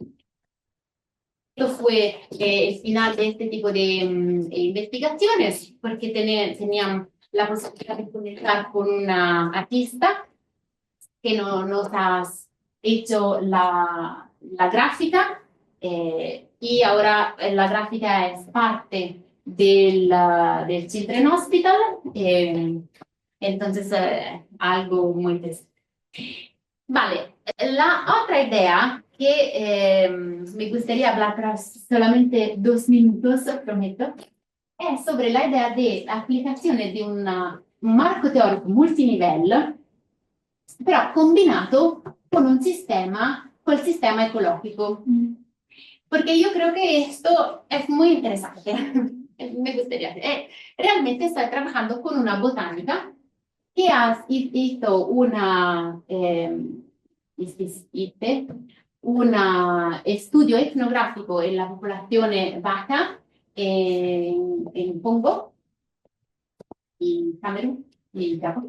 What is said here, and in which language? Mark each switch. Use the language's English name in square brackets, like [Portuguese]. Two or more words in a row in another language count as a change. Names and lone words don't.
[Spanish] Esto fue el final de este tipo de investigaciones, porque tenían la posibilidad de conectar con una artista que nos has hecho la gráfica y ahora la gráfica es parte del Children Hospital, entonces algo muy interesante. Vale, la otra idea que me gustaría hablar, pero solamente 2 minutos, prometo, es sobre la idea de [Italian] aplicazione di [Spanish] un marco teorico multinivel, [Italian] però combinato con un sistema, col sistema [Spanish] ecológico. Porque yo creo que esto es muy interesante. Me gustaría. Realmente estoy trabajando con una botánica que hizo un estudio etnográfico en la población vaca en Congo y Camerún y Gabón.